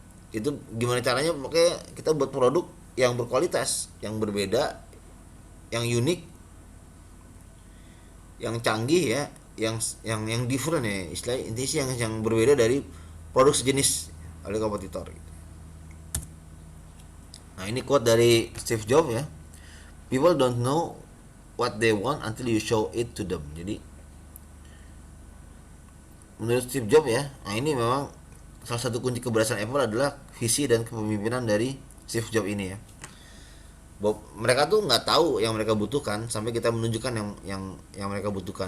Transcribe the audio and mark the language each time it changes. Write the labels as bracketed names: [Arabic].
[Indonesian] Itu gimana caranya? Makanya kita buat produk yang berkualitas, yang berbeda, yang unik, yang canggih ya, yang different ya, istilah intinya yang berbeda dari produk sejenis oleh kompetitor gitu. Nah, ini quote dari Steve Jobs ya. [English] People don't know what they want until you show it to them. [Indonesian] Jadi menurut Steve Jobs ya, nah ini memang salah satu kunci keberhasilan Apple adalah visi dan kepemimpinan dari Steve Jobs ini ya. Mereka tuh nggak tahu yang mereka butuhkan sampai kita menunjukkan yang mereka butuhkan.